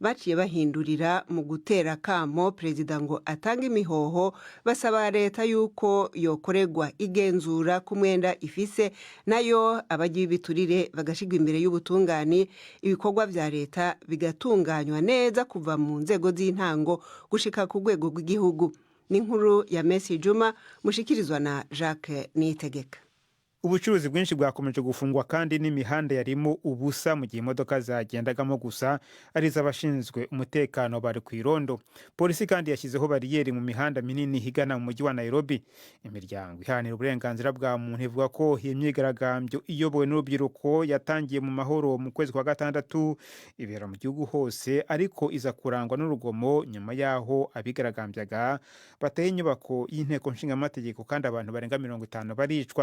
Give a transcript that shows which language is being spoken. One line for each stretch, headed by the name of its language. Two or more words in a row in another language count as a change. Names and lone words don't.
Rundi: baciye bahindurira mu gutera kamo perezida ngo atange imihoho, basaba leta yuko yokorerwa igenzura ku mwenda ifise, nayo abagiye ibiturire bagashigwa imbere y'ubutungane, ibikorwa vya leta bigatunganywa neza kuva mu nzego z'intango gushika ku rwego rw'igihugu. N'inkuru ya Messi Juma mushikirizwa na Jacques Niyitegeka.
Kinyarwanda: Ubucuruzi bwinshi bwakomeje gufungwa kandi n'imihanda yarimo ubusa mu gihe imodoka zagendagamo gusa ari z'abashinzwe umutekano bari ku irondo. Polisi kandi yashyizeho bariyeri mu mihanda minini higana mu mujyi wa Nairobi. Imiryango iharanira uburenganzira bwa muntu ivuga ko iyi myigaragambyo iyobowe n'urubyiruko yatangiye mu mahoro mu kwezi kwa gatandatu ibera mu gihugu hose, ariko iza kurangwa n'urugomo nyuma yaho abigaragambyaga bateye inyubako y'inteko nshingamategeko kandi abantu barenga 50 baricwa.